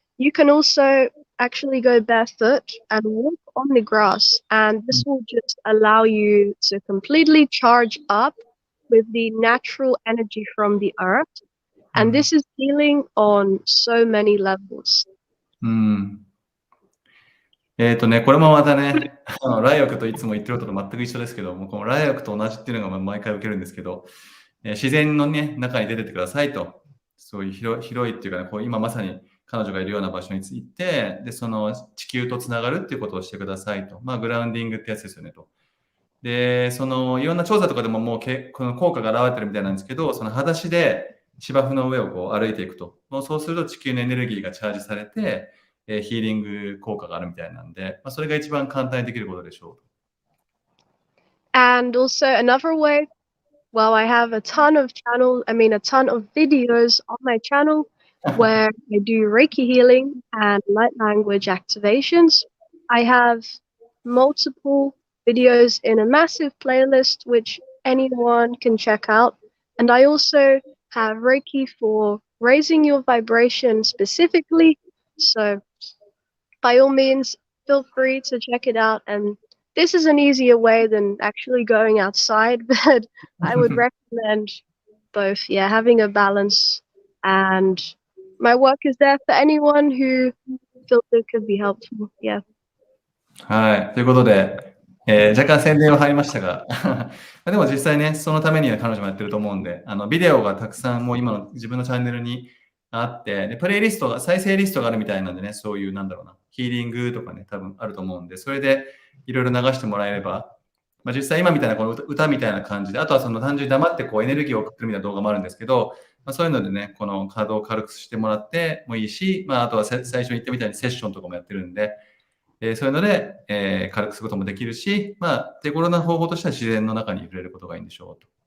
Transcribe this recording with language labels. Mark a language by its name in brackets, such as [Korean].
[English] You can also actually go barefoot and walk on the grass, and this will just allow you to completely charge up with the natural energy from the earth. And this is healing on so many levels. [Japanese] これもまたね、ライオクといつも言ってることと全く一緒ですけども、このライオクと同じっていうのが毎回受けるんですけど、自然のね、中に出てってくださいと。そういう広いっていうかね、今まさに彼女がいるような場所に行って、で、その地球とつながるっていうことをしてくださいと。グラウンディングってやつですよねと。で、いろんな調査とかでももうこの効果が現れてるみたいなんですけど、その裸足で芝生の上を歩いていくと。そうすると地球のエネルギーがチャージされて、ヒーリング効果があるみたいなんで、それが一番簡単にできることでしょう。 [English] And also another way, well, I have a ton of videos on my channel where I do Reiki healing and light language activations. I have multiple videos in a massive playlist which anyone can check out. And I also have Reiki for raising your vibration specifically. So by all means, feel free to check it out. And this is an easier way than actually going outside, but I would recommend both. Yeah, having a balance. And my work is there for anyone who feels it could be helpful. Yeah. [Japanese] はい。ということで、若干宣伝は入りましたが、でも実際ね、そのためには彼女もやってると思うんで、ビデオがたくさんもう今の自分のチャンネルにあって、でプレイリストが、再生リストがあるみたいなんでね、そういうヒーリングとかね、多分あると思うんで、それでいろいろ流してもらえれば、実際今みたいなこの歌みたいな感じで、あとはその単純に黙ってエネルギーを送ってるみたいな動画もあるんですけど、そういうのでね、この波動を軽くしてもらってもいいし、あとは最初に言ったみたいにセッションとかもやってるんで、そういうので、軽くすることもできるし、手頃な方法としては自然の中に触れることがいいんでしょうと。